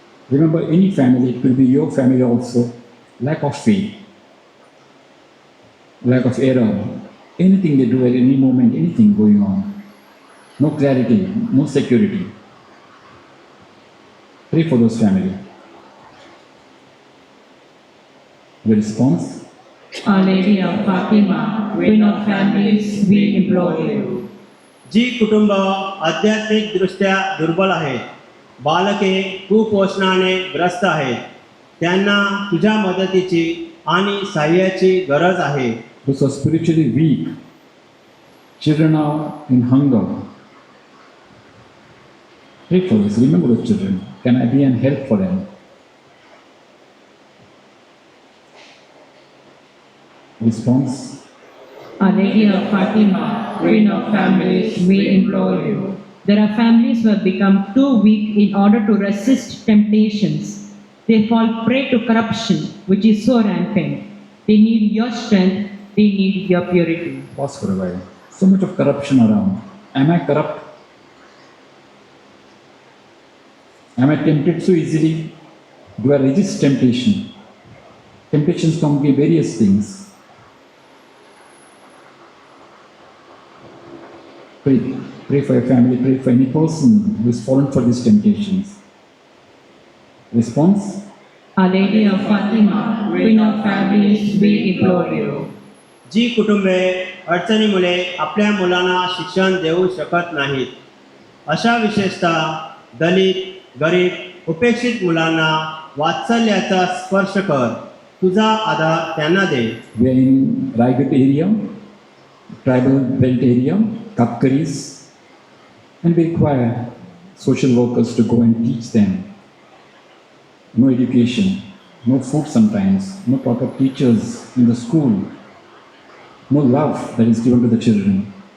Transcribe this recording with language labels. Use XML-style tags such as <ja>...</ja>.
<en>Remember, any family, it could be your family also, lack of faith, lack of error, anything they do at any moment, anything going on, no clarity, no security. Pray for those families. The response? Our Lady of Fatima, Queen of Families, we implore you.</en> <mr>जी कुटुंब आध्यात्मिकदृष्ट्या दुर्बल आहेत, बालके कुपोषणाने ग्रस्त आहेत, त्यांना तुझ्या मदतीची आणि सहाय्याची गरज आहे.</mr> <en>Those who are spiritually weak, children are in hunger. Pray for this. Remember those children. Can I be an help for them? Response? Our Lady of Fatima, Queen of Families, we implore you. There are families who have become too weak in order to resist temptations. They fall prey to corruption, which is so rampant. They need your strength, they need your purity. Pause for a while. So much of corruption around. Am I corrupt? Am I tempted so easily? Do I resist temptation? Temptations can be various things. Pray. Pray for your family, pray for any person who is fallen for these temptations. Response? Our Lady of Fatima, Queen of Families, we implore you.</en> <mr>जी कुटुंबे अडचणीमुळे आपल्या मुलांना शिक्षण देऊ शकत नाहीत, अशा विशेषतः दलित, गरीब, उपेक्षित मुलांना वात्सल्याचा स्पर्श कर. तुझा आधार त्यांना दे.</mr> <en>We are in Raigad area, tribal belt area, Kapkaris, and we require social workers to go and teach them. No education, no food sometimes, no proper teachers in the school, no love that is given to the children.</en>